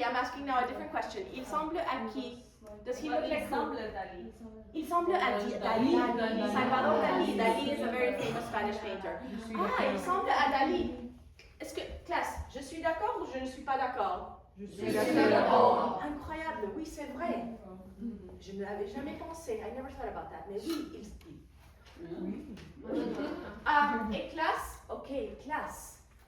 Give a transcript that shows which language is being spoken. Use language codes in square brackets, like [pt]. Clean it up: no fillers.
[en] I'm asking now a different question. [fr] Il semble à qui? [en] Does he look like who? [fr] Il semble à Dali. Salvador Dali. [en] Dali is a very famous Spanish painter. [fr] Ah, il semble à Dali. Est-ce que, classe, je suis d'accord ou je ne suis pas d'accord? Je suis d'accord. Incroyable, oui, c'est vrai. Je ne l'avais jamais pensé. [en] I never thought about that. [fr] Mais oui, et classe? Ok, classe.